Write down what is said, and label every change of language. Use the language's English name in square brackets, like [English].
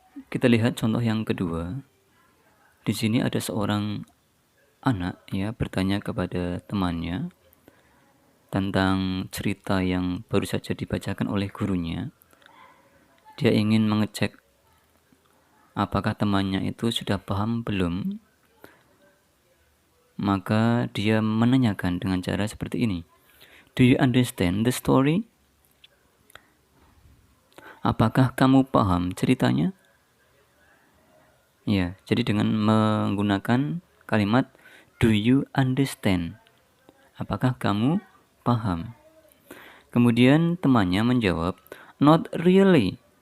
[Indonesian] Kita lihat contoh yang kedua. Di sini ada seorang anak bertanya kepada temannya tentang cerita yang baru saja dibacakan oleh gurunya. Dia ingin mengecek apakah temannya itu sudah paham belum. Maka dia menanyakan dengan cara seperti ini. [English] Do you understand the story? [Indonesian] Apakah kamu paham ceritanya? Ya, jadi dengan menggunakan kalimat [English] do you understand? [Indonesian] Apakah kamu paham? Kemudian temannya menjawab, [English] not really.